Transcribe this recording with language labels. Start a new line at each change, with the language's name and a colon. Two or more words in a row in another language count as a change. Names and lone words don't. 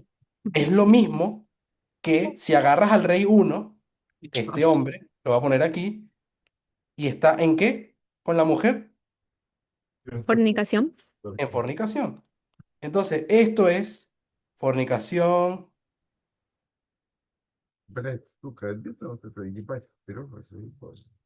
Spanish: Es lo mismo que si agarras al rey uno, este hombre, lo voy a poner aquí, y está ¿en qué? Con la mujer, Fornicación. en fornicación. Entonces, esto es fornicación.
Russian: Блядь, сука, обидно вот это ебать вперед, заебать.